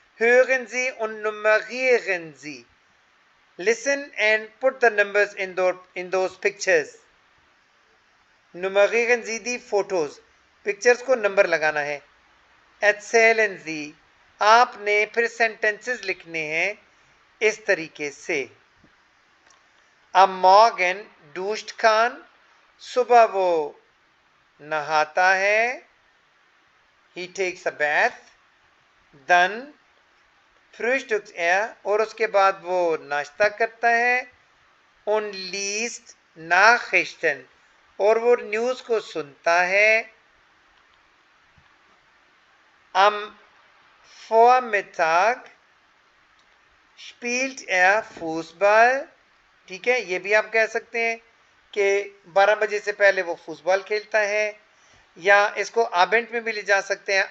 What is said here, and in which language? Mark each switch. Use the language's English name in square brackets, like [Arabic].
[German] Hören Sie und nummerieren Sie. [English] Listen and put the numbers in those pictures. [German] Nummerieren Sie die Fotos. [Hindi] Pictures को number लगाना है। [German] Erzählen Sie. [Hindi] आपने फिर sentences लिखने हैं इस तरीके से। [German] Am Morgen duscht Khan. [Hindi] सुबह वो नहाता है। [English] He takes a bath. [German] Dann frühstückt er. [Hindi] और उसके बाद वो नाश्ता करता है। [German] Und liest Nachrichten. [Hindi] और वो न्यूज को सुनता है। [German] Am Vormittag spielt er Fußball. [Hindi] ठीक है, ये भी आप कह सकते हैं कि 12 बजे से पहले वो फुटबॉल खेलता है, या इसको आबेंट में भी ले जा सकते हैं।